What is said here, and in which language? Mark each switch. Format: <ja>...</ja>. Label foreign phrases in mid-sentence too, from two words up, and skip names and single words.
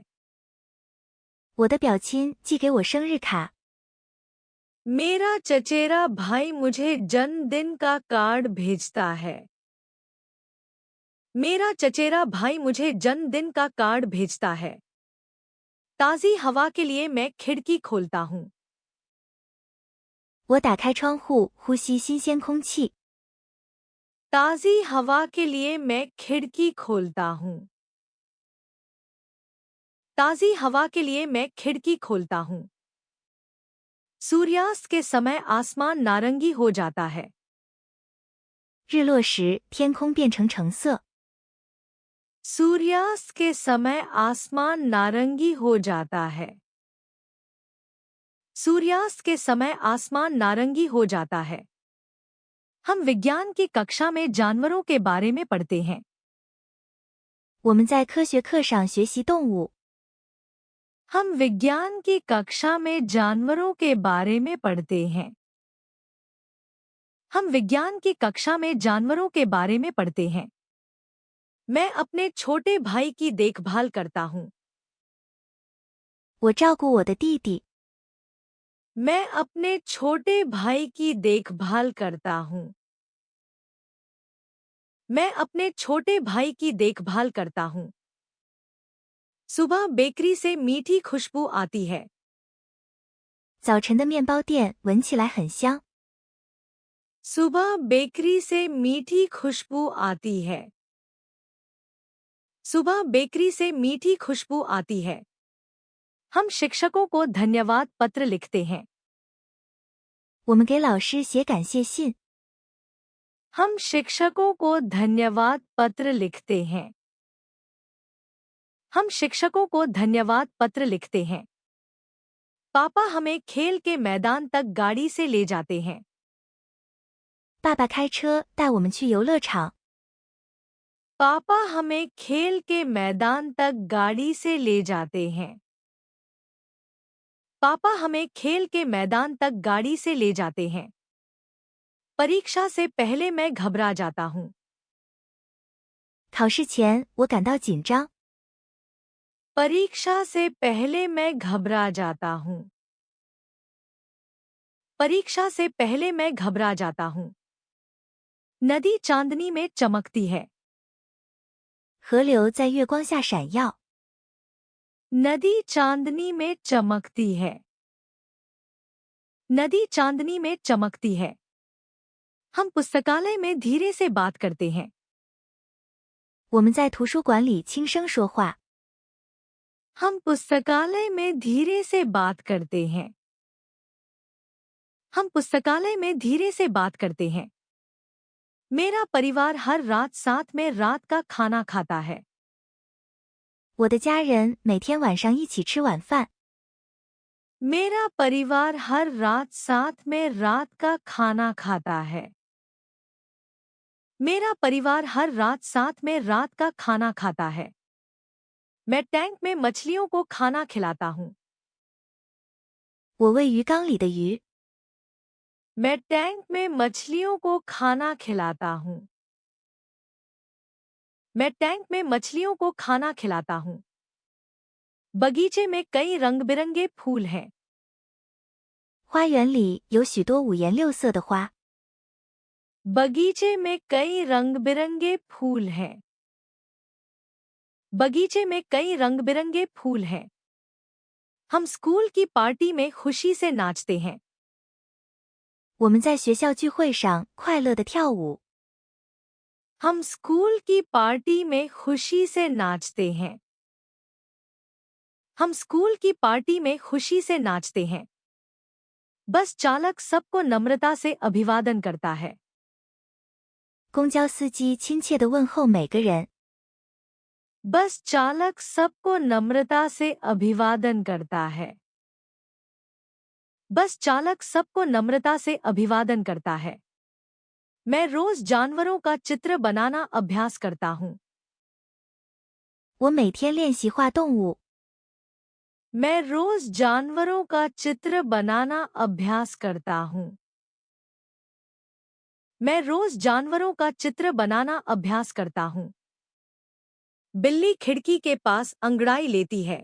<zh>我的表亲寄给我生日卡。</zh> <hi>मेरा चचेरा भाई मुझे जन्मदिन का कार्ड भेजता है। मेरा चचेरा भाई मुझे जन्मदिन का कार्ड भेजता है। ताज़ी हवा के लिए मैं खिड़की खोलता हूँ।</hi> <zh>我打开窗户呼吸新鲜空气。</zh> <hi>ताज़ी हवा के लिए मैं खिड़की खोलता हूँ। ताज़ी हवा के लिए मैं खिड़की खोलता हूँ। सूर्यास्त के समय आसमान नारंगी हो जाता है।</hi> <zh>日落时天空变成橙色。</zh> <hi>सूर्यास्त के समय आसमान नारंगी हो जाता है। सूर्यास्त के समय आसमान नारंगी हो जाता है। हम विज्ञान की कक्षा में जानवरों के बारे में पढ़ते हैं।</hi> <zh>我们在科学课上学习动物。</zh> <hi>हम विज्ञान की कक्षा में जानवरों के बारे में पढ़ते हैं। हम विज्ञान की कक्षा में जानवरों के बारे में पढ़ते हैं। मैं अपने छोटे भाई की देखभाल करता हूँ।</hi> <zh>我照顾我的弟弟。</zh> <hi>मैं अपने छोटे भाई की देखभाल करता हूँ। मैं अपने छोटे भाई की देखभाल करता हूँ। सुबह बेकरी से मीठी खुशबू आती है।</hi> <zh>早晨的面包店闻起来很香。</zh> <hi>सुबह बेकरी से मीठी खुशबू आती है। सुबह बेकरी से मीठी खुशबू आती है। हम शिक्षकों को धन्यवाद पत्र लिखते हैं।</hi> <zh>我们给老师写感谢信。</zh> <hi>हम शिक्षकों को धन्यवाद पत्र लिखते हैं। हम शिक्षकों को धन्यवाद पत्र लिखते हैं। पापा हमें खेल के मैदान तक गाड़ी से ले जाते हैं।</hi> <zh>爸爸开车带我们去游乐场。</zh> <hi>पापा हमें खेल के मैदान तक गाड़ी से ले जाते हैं। पापा हमें खेल के मैदान तक गाड़ी से ले जाते हैं। परीक्षा से पहले मैं घबरा जाता हूँ।</hi> <zh>考试前我感到紧张。</zh> <hi>परीक्षा से पहले मैं घबरा जाता हूँ। परीक्षा से पहले मैं घबरा जाता हूँ। नदी चांदनी में चमकती है।</hi> <zh>河流在月光下闪耀。</zh> <hi>नदी चांदनी में चमकती है। नदी चांदनी में चमकती है। हम पुस्तकालय में धीरे से बात करते हैं।</hi> <zh>我们在图书馆里轻声说话。</zh> <hi>हम पुस्तकालय में धीरे से बात करते हैं। हम पुस्तकालय में धीरे से बात करते हैं। मेरा परिवार हर रात साथ में रात का खाना खाता है।</hi> <zh>我的家人每天晚上一起吃晚饭。</zh> <hi>मेरा परिवार हर रात साथ में रात का खाना खाता है। मेरा परिवार हर रात साथ में रात का खाना खाता है। मैं टैंक में मछलियों को खाना खिलाता हूँ।</hi> <zh>我喂鱼缸里的鱼。</zh> <hi>मैं टैंक में मछलियों को खाना खिलाता हूँ। मैं टैंक में मछलियों को खाना खिलाता हूँ। बगीचे में कई रंग बिरंगे फूल हैं।</hi> <zh>花园里有许多五颜六色的花。</zh> <hi>बगीचे में कई रंग बिरंगे फूल हैं। बगीचे में कई रंग बिरंगे फूल हैं। हम स्कूल की पार्टी में खुशी से नाचते हैं।</hi> <zh>我们在学校聚会上快乐地跳舞。</zh> <hi>हम स्कूल की पार्टी में खुशी से नाचते हैं। हम स्कूल की पार्टी में खुशी से नाचते हैं। बस चालक सबको नम्रता से अभिवादन करता है।</hi> <zh>公交司机亲切地问候每个人。</zh> <hi>बस चालक सबको नम्रता से अभिवादन करता है। बस चालक सबको नम्रता से अभिवादन करता है। मैं रोज जानवरों का चित्र बनाना अभ्यास करता हूँ।</hi> <zh>我每天练习画动物。</zh> <hi>मैं रोज जानवरों का चित्र बनाना अभ्यास करता हूँ। मैं रोज जानवरों का चित्र बनाना अभ्यास करता हूँ। बिल्ली खिड़की के पास अंगड़ाई लेती है।</hi>